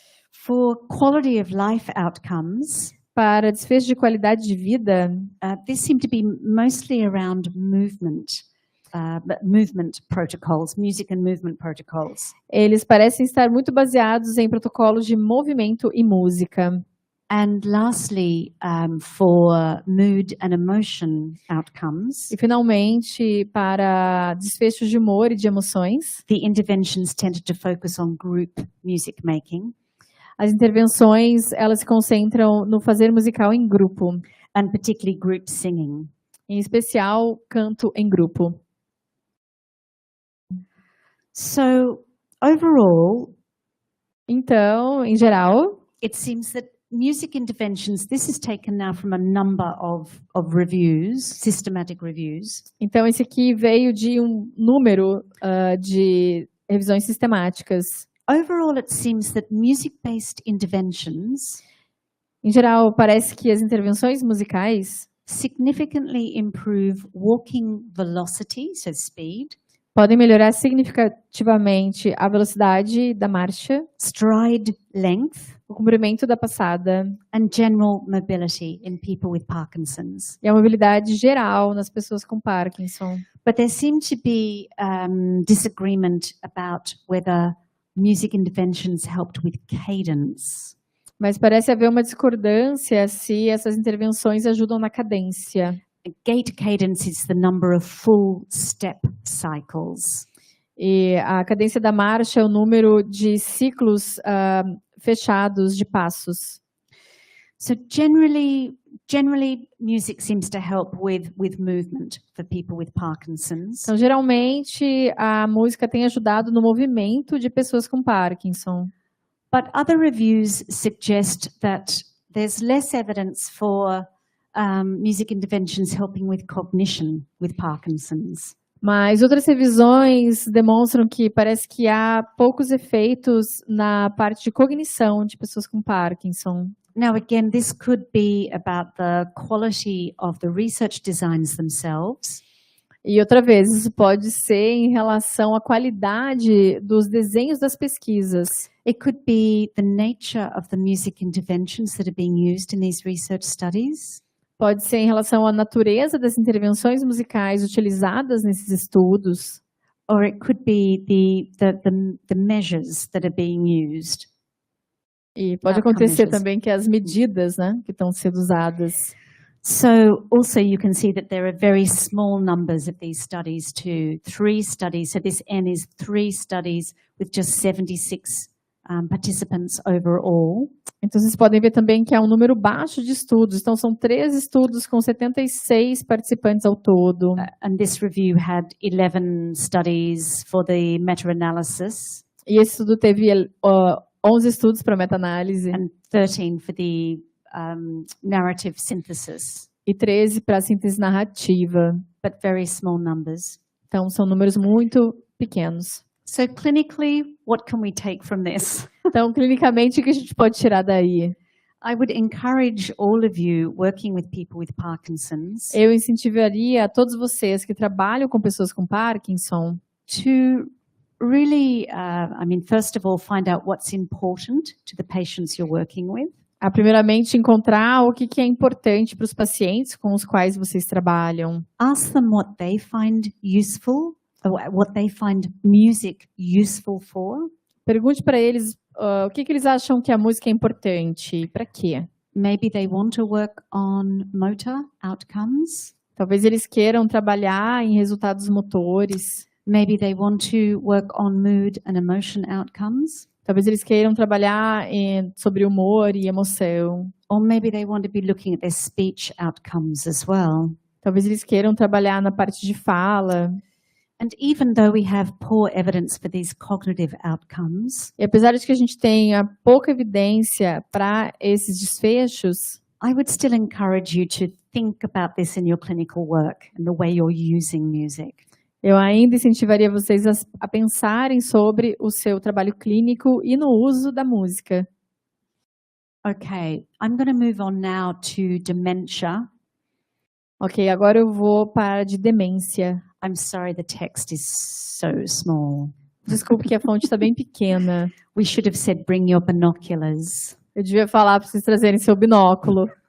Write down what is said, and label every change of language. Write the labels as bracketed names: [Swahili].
[English] For quality of life outcomes, [Portuguese] Para desfecho de qualidade de vida, [English] this seemed to be mostly around movement protocols, music and movement protocols. [Portuguese] eles parecem estar muito baseados em protocolos de movimento e música. [English] And lastly, for mood and emotion outcomes, [Portuguese] E, finalmente, para desfechos de humor e de emoções, [English] the interventions tended to focus on group music making, [Portuguese] as intervenções elas se concentram no fazer musical em grupo, [English] and particularly group singing. [Portuguese] em especial canto em grupo. [English] So overall, [Portuguese] Então, em geral, [English] it seems that music interventions, this is taken now from a number of reviews, systematic reviews. [Portuguese] então esse aqui veio de um número de revisões sistemáticas. [English] Overall, it seems that music-based interventions [Portuguese] Em geral, parece que as intervenções musicais [English] significantly improve walking velocity, so speed, [Portuguese] podem melhorar significativamente a velocidade da marcha, [English] stride length, [Portuguese] o comprimento da passada [English] and general mobility in people with Parkinson's. [Portuguese] e a mobilidade geral nas pessoas com Parkinson. [English] But there seemed to be disagreement about whether music interventions helped with cadence. [Portuguese] Mas parece haver uma discordância se essas intervenções ajudam na cadência. [English] Gait cadence is the number of full step cycles. [Portuguese] E a cadência da marcha é o número de ciclos fechados de passos. [English] So generally music seems to help with movement for people with Parkinson's. [Portuguese] Então, geralmente, a música tem ajudado no movimento de pessoas com Parkinson. [English] But other reviews suggest that there's less evidence for music interventions helping with cognition with Parkinson's. [Portuguese] Mas outras revisões demonstram que parece que há poucos efeitos na parte de cognição de pessoas com Parkinson. [English] Now, again, this could be about the quality of the research designs themselves. [Portuguese] E outra vez, isso pode ser em relação à qualidade dos desenhos das pesquisas. [English] It could be the nature of the music interventions that are being used in these research studies. [Portuguese] Pode ser em relação à natureza das intervenções musicais utilizadas nesses estudos. [English] Or it could be the measures that are being used. [Portuguese] E pode acontecer também que as medidas, né, que estão sendo usadas. [English] So also you can see that there are very small numbers of these studies too. 3 studies, so this N is 3 studies with just 76 participants overall. [Portuguese] Então vocês podem ver também que há um número baixo de estudos. Então são 3 estudos com 76 participantes ao todo. [English] And this review had 11 studies for the meta-analysis. [Portuguese] E esse estudo teve 11 estudos para meta-análise. [English] And 13 for the narrative synthesis. [Portuguese] E 13 para a síntese narrativa. [English] But very small numbers. [Portuguese] Então são números muito pequenos. [English] So clinically, what can we take from this? [Portuguese] Então, clinicamente, o que a gente pode tirar daí? [English] I would encourage all of you working with people with Parkinson's [Portuguese] Eu incentivaria a todos vocês que trabalham com pessoas com Parkinson [English] to really, first of all, find out what's important to the patients you're working with. [Portuguese] a primeiramente encontrar o que é importante para os pacientes com os quais vocês trabalham. [English] Ask them what they find useful, or what they find music useful for. [Portuguese] Pergunte para eles o que eles acham que a música é importante, para quê? [English] Maybe they want to work on motor outcomes. [Portuguese] Talvez eles queiram trabalhar em resultados motores. [English] Maybe they want to work on mood and emotion outcomes. [Portuguese] Talvez eles queiram trabalhar sobre humor e emoção. [English] Or maybe they want to be looking at their speech outcomes as well. [Portuguese] Talvez eles queiram trabalhar na parte de fala. [English] And even though we have poor evidence for these cognitive outcomes, [Portuguese] E apesar de que a gente tenha pouca evidência para esses desfechos, [English] I would still encourage you to think about this in your clinical work and the way you're using music. [Portuguese] eu ainda incentivaria vocês a pensarem sobre o seu trabalho clínico e no uso da música. [English] Okay, I'm going to move on now to dementia. [Portuguese] Ok, agora eu vou para de demência. [English] I'm sorry, the text is so small. [Portuguese] Desculpe que a fonte está bem pequena. [English] We should have said bring your binoculars. [Portuguese] Eu devia falar para vocês trazerem seu binóculo.